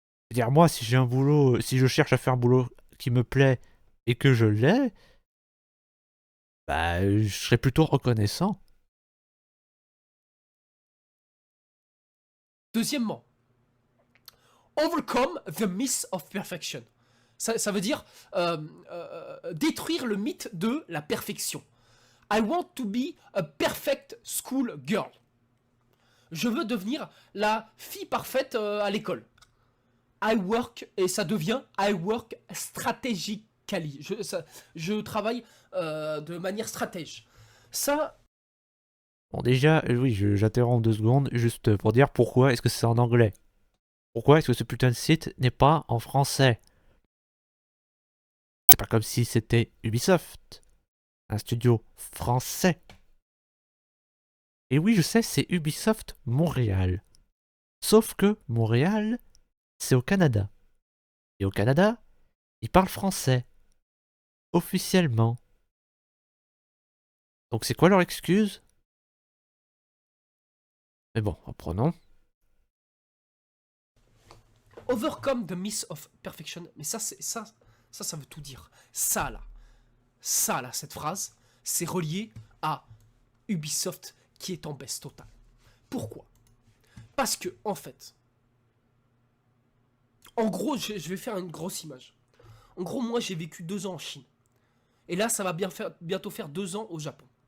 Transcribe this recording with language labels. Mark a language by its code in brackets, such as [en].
[fr] C'est-à-dire moi si j'ai un boulot, si je cherche à faire un boulot qui me plaît et que je l'ai, bah je serais plutôt reconnaissant. Deuxièmement, [en] overcome the myth of perfection. [fr] Ça veut dire détruire le mythe de la perfection. [en] I want to be a perfect school girl. [fr] Je veux devenir la fille parfaite à l'école. [en] I work, [fr] et ça devient [en] I work strategically. [fr] Je travaille de manière stratège. Ça... Bon déjà, oui, j'interromps 2 secondes juste pour dire pourquoi est-ce que c'est en anglais. Pourquoi est-ce que ce putain de site n'est pas en français? C'est pas comme si c'était Ubisoft, un studio français. Et oui, je sais, c'est Ubisoft Montréal. Sauf que Montréal, c'est au Canada. Et au Canada, ils parlent français. Officiellement. Donc c'est quoi leur excuse? Mais bon, reprenons. [en] Overcome the myth of perfection. [fr] Mais ça veut tout dire. Ça là, cette phrase, c'est relié à Ubisoft qui est en baisse totale. Pourquoi? Parce que, en fait, en gros, je vais faire une grosse image. En gros, moi, j'ai vécu 2 ans en Chine. Et là, ça va bientôt faire 2 ans au Japon.